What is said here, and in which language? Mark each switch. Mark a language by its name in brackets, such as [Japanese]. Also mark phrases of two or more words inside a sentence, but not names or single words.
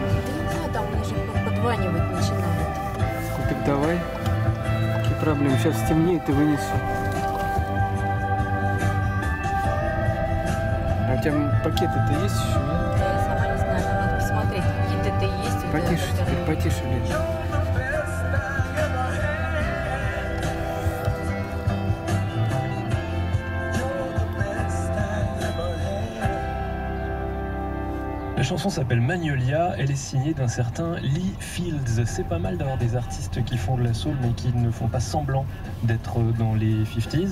[Russian] Да не надо, он уже подванивать начинает. Ну, так давай. Какие проблемы? Сейчас стемнеет и вынесу. А у тебя пакеты-то есть еще, нет? Да я сама не знаю, надо посмотреть, какие-то есть. Потише теперь, потише, Лен. [French] La chanson s'appelle Magnolia, elle est signée d'un certain Lee Fields. C'est pas mal d'avoir des artistes qui font de la soul mais qui ne font pas semblant d'être dans les 50s.